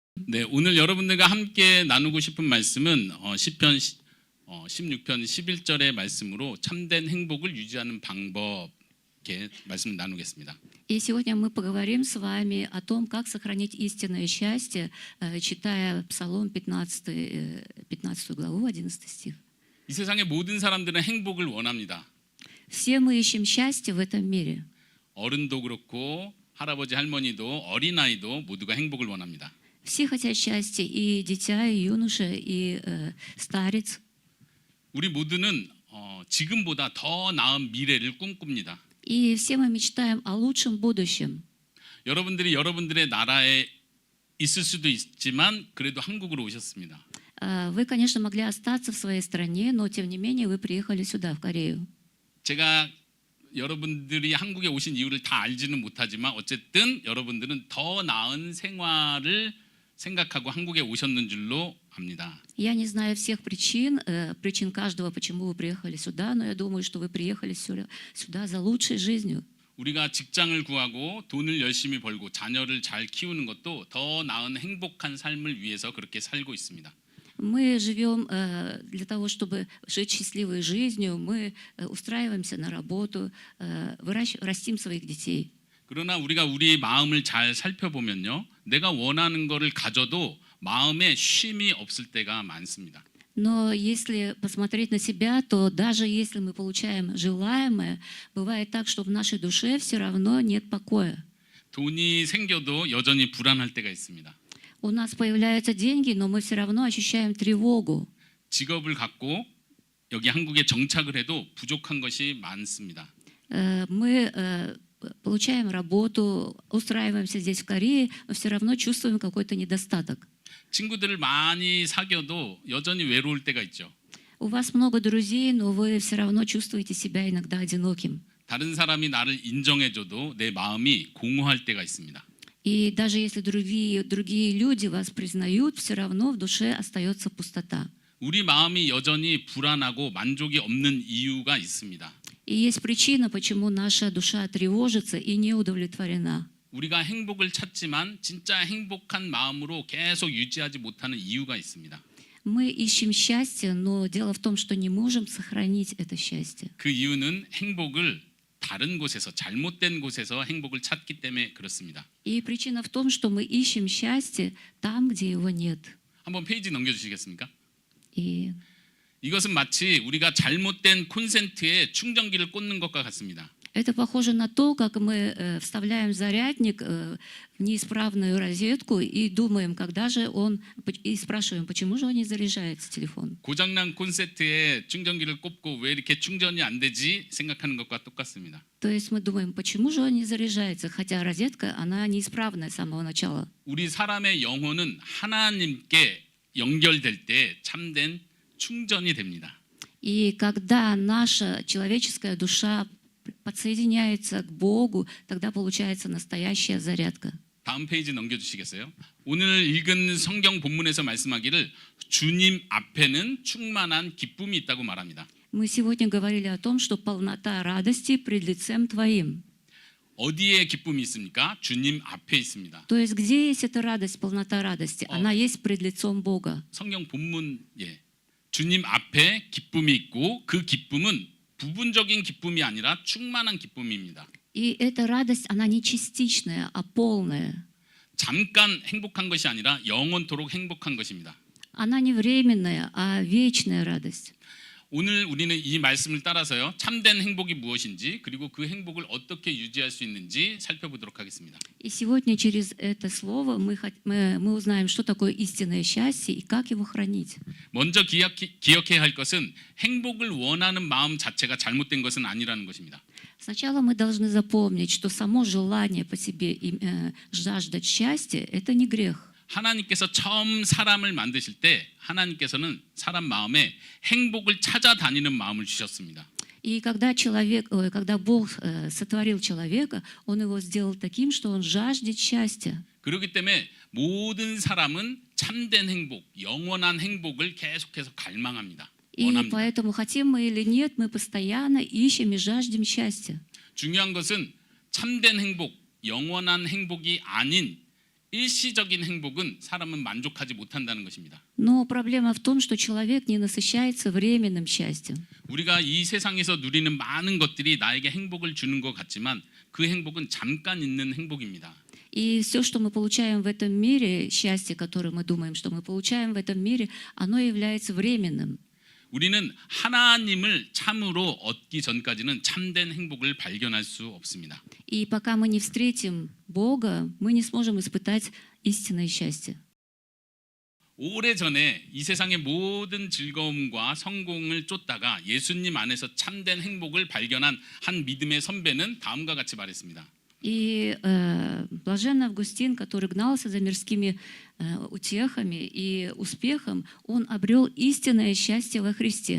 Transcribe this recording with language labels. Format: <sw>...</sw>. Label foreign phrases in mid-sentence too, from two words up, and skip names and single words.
<ko>네, 오늘 여러분들과 함께 나누고 싶은 말씀은 시편 16편 11절의 말씀으로 참된 행복을 유지하는 방법 이렇게 말씀을 나누겠습니다.</ko> <ru>И сегодня мы поговорим с вами о том, как сохранить истинное счастье, читая Псалом 15 главу, 11 стих.</ru> <ko>이 세상의 모든 사람들은 행복을 원합니다.</ko> <ru>Все мы ищем счастье в этом мире.</ru> <ko>어른도 그렇고 할아버지 할머니도 어린아이도 모두가 행복을 원합니다.</ko> <ru>Все хотят счастья, и дитя, и юноша, и старец.</ru> <ko>우리 모두는 지금보다 더 나은 미래를 꿈꿉니다.</ko> <ru>И все мы мечтаем о лучшем будущем.</ru> <ko>여러분들이 여러분들의 나라에 있을 수도 있지만 그래도 한국으로 오셨습니다.</ko> <ru>Вы, конечно, могли остаться в своей стране, но тем не менее вы приехали сюда, в Корею.</ru> <ko>제가 여러분들이 한국에 오신 이유를 다 알지는 못하지만 어쨌든 여러분들은 더 나은 생활을 생각하고 한국에 오셨는 줄로 압니다.</ko> <ru>Я не знаю всех причин каждого, почему вы приехали сюда, но я думаю, что вы приехали сюда за лучшей жизнью.</ru> <ko>우리가 직장을 구하고 돈을 열심히 벌고 자녀를 잘 키우는 것도 더 나은 행복한 삶을 위해서 그렇게 살고 있습니다.</ko> <ru>Мы живем для того, чтобы жить счастливой жизнью, мы устраиваемся на работу, растим своих детей.</ru> <ko>그러나 우리가 우리 마음을 잘 살펴보면요, 내가 원하는 것을 가져도 마음에 쉼이 없을 때가 많습니다.</ko> <ru>Но если посмотреть на себя, то даже если мы получаем желаемое, бывает так, что в нашей душе все равно нет покоя.</ru> <ko>돈이 생겨도 여전히 불안할 때가 있습니다.</ko> <ru>У нас появляются деньги, но мы все равно ощущаем тревогу.</ru> <ko>직업을 갖고 여기 한국에 정착을 해도 부족한 것이 많습니다.</ko> <ru>Мы получаем работу, устраиваемся здесь в Корее, но все равно чувствуем какой-то недостаток.</ru> <ko>친구들을 많이 사귀어도 여전히 외로울 때가 있죠.</ko> <ru>У вас много друзей, но вы все равно чувствуете себя иногда одиноким.</ru> <ko>다른 사람이 나를 인정해줘도 내 마음이 공허할 때가 있습니다.</ko> <ru>И даже если другие люди вас признают, все равно в душе остается пустота.</ru> <ko>우리 마음이 여전히 불안하고 만족이 없는 이유가 있습니다.</ko> <ru>И есть причина, почему наша душа тревожится и не удовлетворена.</ru> <ko>우리가 행복을 찾지만 진짜 행복한 마음으로 계속 유지하지 못하는 이유가 있습니다.</ko> <ru>Мы ищем счастье, но дело в том, что не можем сохранить это счастье.</ru> <ko>그 이유는 행복을 다른 곳에서 잘못된 곳에서 행복을 찾기 때문에 그렇습니다.</ko> <ru>И причина в том, что мы ищем счастье там, где его нет.</ru> <ko>한번 페이지 넘겨주시겠습니까?</ko> <ru>И</ru> <ko>이것은 마치 우리가 잘못된 콘센트에 충전기를 꽂는 것과 같습니다.</ko> <ru>это похоже на то, как мы вставляем зарядник в неисправную розетку и думаем, когда же и спрашиваем, почему же он не заряжается, телефон.</ru> <ko>고장난 콘센트에 충전기를 꽂고 왜 이렇게 충전이 안 되지 생각하는 것과 똑같습니다.</ko> <ru>То есть мы думаем, почему же он не заряжается, хотя розетка, она неисправная с самого начала.</ru> <ko>우리 사람의 영혼은 하나님께 연결될 때 참된 충전이 됩니다.</ko> <ru>И когда наша человеческая душа подсоединяется к Богу, тогда получается настоящая зарядка.</ru> <ko>다음 페이지 넘겨주시겠어요? 오늘 읽은 성경 본문에서 말씀하기를 주님 앞에는 충만한 기쁨이 있다고 말합니다.</ko> <ru>Мы сегодня говорили о том, что полнота радости пред лицем Твоим.</ru> <ko>어디에 기쁨이 있습니까? 주님 앞에 있습니다.</ko> <ru>То есть где есть эта радость, полнота радости? Она есть пред лицом Бога.</ru> <ko>성경 본문 주님 앞에 기쁨이 있고 그 기쁨은 부분적인 기쁨이 아니라 충만한 기쁨입니다.</ko> <ru>И эта радость, она не частичная, а полная.</ru> <ko>잠깐 행복한 것이 아니라 영원토록 행복한 것입니다.</ko> <ru>Она не временная, а вечная радость.</ru> <ko>오늘 우리는 이 말씀을 따라서요, 참된 행복이 무엇인지 그리고 그 행복을 어떻게 유지할 수 있는지 살펴보도록 하겠습니다.</ko> <ru>И сегодня через это слово мы узнаем, что такое истинное счастье и как его хранить.</ru> <ko>먼저 기억해야 할 것은 행복을 원하는 마음 자체가 잘못된 것은 아니라는 것입니다.</ko> <ru>Сначала мы должны запомнить, что само желание по себе жаждать счастья – это не грех.</ru> <ko>하나님께서 처음 사람을 만드실 때 하나님께서는 사람 마음에 행복을 찾아다니는 마음을 주셨습니다.</ko> <ru>И когда Бог сотворил человека, Он его сделал таким, что он жаждет счастья.</ru> <ko>그렇기 때문에 모든 사람은 참된 행복, 영원한 행복을 계속해서 갈망합니다.</ko> <ru>И</ru> <ko>원합니다.</ko> <ru>поэтому, хотим мы или нет, мы постоянно ищем и жаждем счастья.</ru> <ko>중요한 것은 참된 행복, 영원한 행복이 아닌 일시적인 행복은 사람은 만족하지 못한다는 것입니다.</ko> <ru>Но проблема в том, что человек не насыщается временным счастьем.</ru> <ko>우리가 이 세상에서 누리는 많은 것들이 나에게 행복을 주는 것 같지만 그 행복은 잠깐 있는 행복입니다.</ko> <ru>И все, что мы получаем в этом мире, счастье, которое мы думаем, что мы получаем в этом мире, оно является временным.</ru> <ko>우리는 하나님을 참으로 얻기 전까지는 참된 행복을 발견할 수 없습니다.</ko> <ru>И пока мы не встретим Бога, мы не сможем испытать истинное счастье.</ru> <ko>오래전에 이 세상의 모든 즐거움과 성공을 쫓다가 예수님 안에서 참된 행복을 발견한 한 믿음의 선배는 다음과 같이 말했습니다.</ko> <ru>И блаженный Августин, который гнался за мирскими утехами и успехом, он обрел истинное счастье во Христе.</ru>